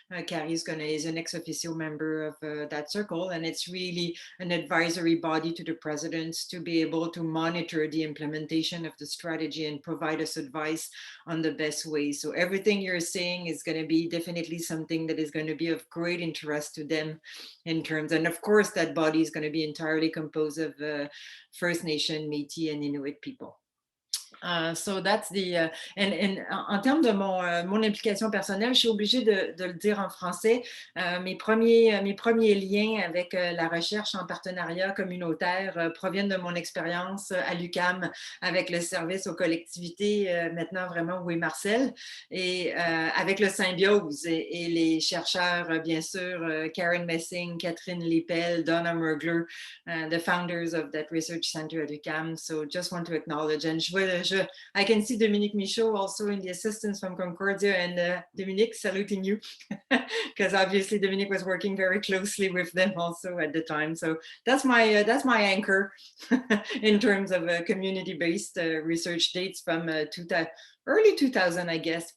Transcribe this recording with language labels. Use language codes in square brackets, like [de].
[en] Carrie is an ex officio member of that circle, and it's really an advisory body to the presidents to be able to monitor the implementation of the strategy and provide us advice on the best way. So everything you're saying is going to be definitely something that is going to be of great interest to them in terms, and of course that body is going to be entirely composed of First Nation, Métis, and Inuit people. So that's the [fr] en termes de mon implication personnelle, je suis obligée de le dire en français. Mes premiers liens avec la recherche en partenariat communautaire proviennent de mon expérience à l'UQAM avec le service aux collectivités, maintenant vraiment oui Marcel, et avec le Symbiose et les chercheurs, bien sûr, Karen Messing, Catherine Lippel, Donna Mergler, [en] the founders of that research center at UQAM. So just want to acknowledge, and I can see Dominique Michaud also in the assistance from Concordia, and Dominique, saluting you, because obviously Dominique was working very closely with them also at the time. So that's my anchor in terms of community-based research dates from early 2000, I guess.